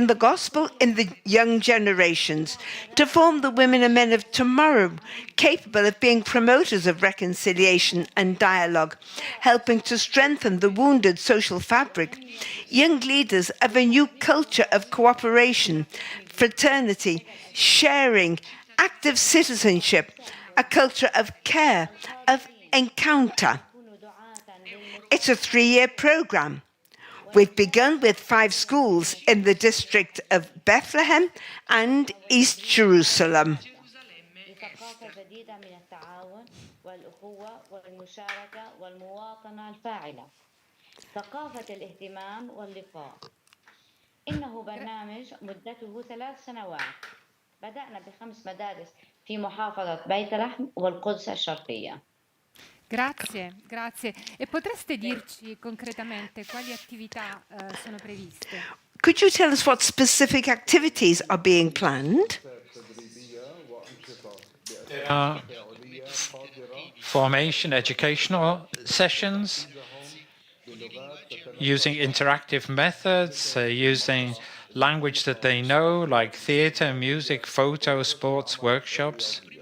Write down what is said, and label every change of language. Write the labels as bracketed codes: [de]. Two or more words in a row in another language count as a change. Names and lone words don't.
[en] the gospel in the young generations, to form the women and men of tomorrow, capable of being promoters of reconciliation and dialogue, helping to strengthen the wounded social fabric, young leaders of a new culture of cooperation, fraternity, sharing, active citizenship, a culture of care, of encounter. It's a 3-year program. We've begun with 5 schools in the district of Bethlehem and East Jerusalem. [ar] إنه برنامج مدته 3 سنوات. بدأنا ب5 مدارس في محافظة بيت لحم والقدس الشرقية. [it] Grazie, grazie. E potreste dirci concretamente quali attività sono previste? [en] Could you tell us what specific activities are being planned? There are formation educational sessions, using interactive methods, using language that they know, like theater, music, photo, sports, workshops.